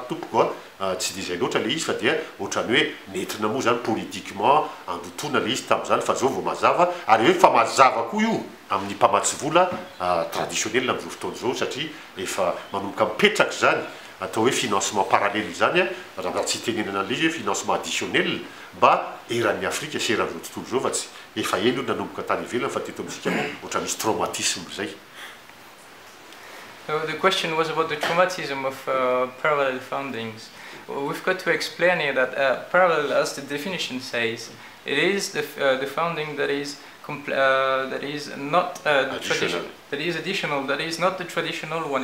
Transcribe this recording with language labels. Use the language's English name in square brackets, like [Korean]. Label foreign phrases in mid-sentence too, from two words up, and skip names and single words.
[Malagasy] tompoko tsy de zay loatra le izy fa dia ohatrany hoe netrina moa zany politiquement andotona le izy tamin'izany fa zao vao mazava ary hoe fa mazava koa io amin'ny mpamatsy vola traditionnel amin'izao fotoana zao satria efa manomboka mipetraka zany atao hoe [French] financement parallèle [Malagasy] zany raha tsy tenenana an'le izy hoe [French] financement additionnel [Malagasy] mba eran'ny Afrika sy eran'izao tontolo zao fa tsy efa elo nanomboka tany ivelany fa teto amintsika ohatra misy traumatisme zay. [English] So the question was about the traumatism of parallel fundings. We've got to explain here that parallel, as the definition says, it is the funding that is not traditional, that is additional, that is not the traditional one.